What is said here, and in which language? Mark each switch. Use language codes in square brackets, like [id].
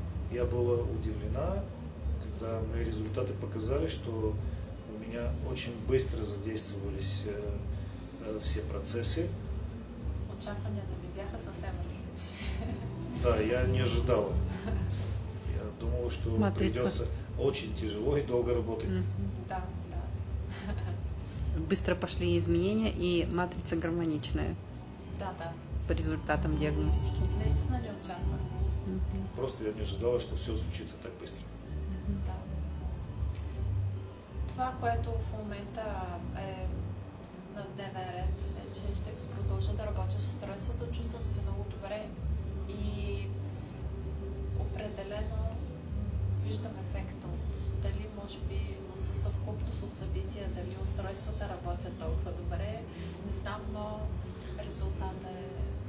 [ru] Я была удивлена, когда мои резултаты показали, что у меня очень быстро задействовались все процессы. [bg] Очакванията ми бяха съвсем различни. [ru] Да, я не ожидала. Я думала, что Матрица. придется очень тяжело и долго работать. Да. Быстро пошли изменения, и матрица гармоничная. Да. по результатам диагностики? [bg] Наистина не очаквах. [ru] Просто я не ожидала, что все случится так быстро. Да. [bg] Това, което в момента е на дневен ред, е, че ще продължа да работя с устройствата. Чувствам се много добре и определено виждам ефекта от дали, може би, със съвкупност от събития, дали устройствата работят толкова добре, не знам, но резултатът е...